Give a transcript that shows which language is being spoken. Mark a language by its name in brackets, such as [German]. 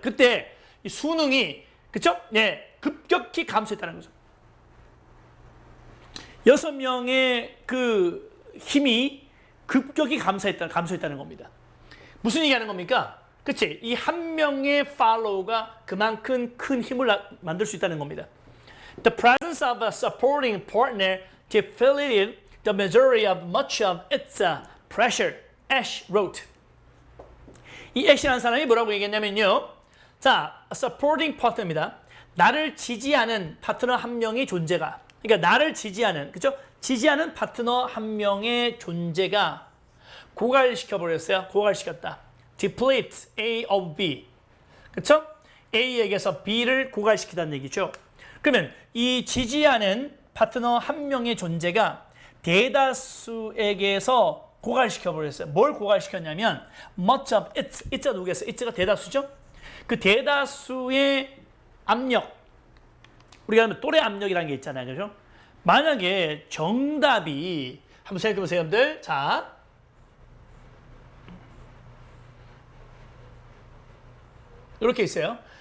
[Korean] 그때 이 수능이 그쵸? 네, 급격히 감소했다는 거죠. 6명의 그 힘이 급격히 감소했다는 겁니다. 무슨 얘기하는 겁니까? 그치? 이 한 명의 follow가 그만큼 큰 힘을 만들 수 있다는 겁니다. [English] The presence of a supporting partner deflated the majority of much of its pressure, Ash wrote. [Korean] 이 Ash라는 사람이 뭐라고 얘기했냐면요. 자, supporting partner입니다. 나를 지지하는 파트너 한 명의 존재가, 그러니까 나를 지지하는, 그죠? 지지하는 파트너 한 명의 존재가 고갈시켜버렸어요. 고갈시켰다. [English] deplete A of B. [Korean] 그쵸? A에게서 B를 고갈시키다는 얘기죠. 그러면 이 지지하는 파트너 한 명의 존재가 대다수에게서 고갈시켜버렸어요. 뭘 고갈시켰냐면 [English] much of it. [Korean] it가 누구겠어요? it가 대다수죠? 그 대다수의 압력, 우리가 하면 또래 압력이라는 게 있잖아요. 그죠? 만약에 정답이, 한번 생각해 보세요, 여러분들. 자, 이렇게 있어요.